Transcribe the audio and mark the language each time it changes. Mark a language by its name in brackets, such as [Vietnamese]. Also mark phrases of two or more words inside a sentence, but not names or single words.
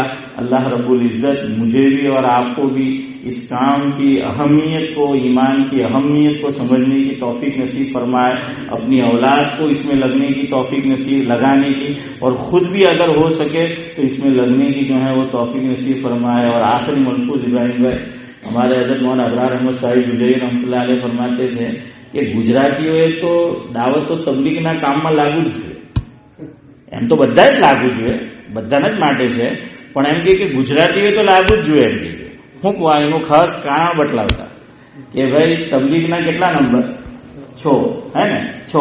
[Urdu] اللہ رب العزت مجھے بھی اور آپ کو بھی اس کام کی اہمیت کو، ایمان کی اہمیت کو سمجھنے کی توفیق نصیب فرمائے، اپنی اولاد کو اس میں لگنے کی توفیق نصیب لگانے کی، اور خود بھی اگر ہو سکے تو اس میں لگنے کی جو ہے وہ توفیق نصیب فرمائے. اور آخری ملفوظ ابراہیم بھائی، ہمارے حضرت مولانا ابرار احمد صاحب جلیلی رحمۃ اللہ علیہ فرماتے تھے کہ [Gujarati] ગુજરાતીઓ તો દાવત તો તબલીગના કામમાં લાગુ જ છે. એમ તો બધા જ લાગુ જોઈએ, બધાને જ માટે છે, પણ એમ કે ગુજરાતીઓ તો લાગુ જ જોઈએ. એમ કે શું કહું, એનું ખાસ કારણ બતલાવતા કે ભાઈ તબલીગના કેટલા નંબર? 6, હે ને 6.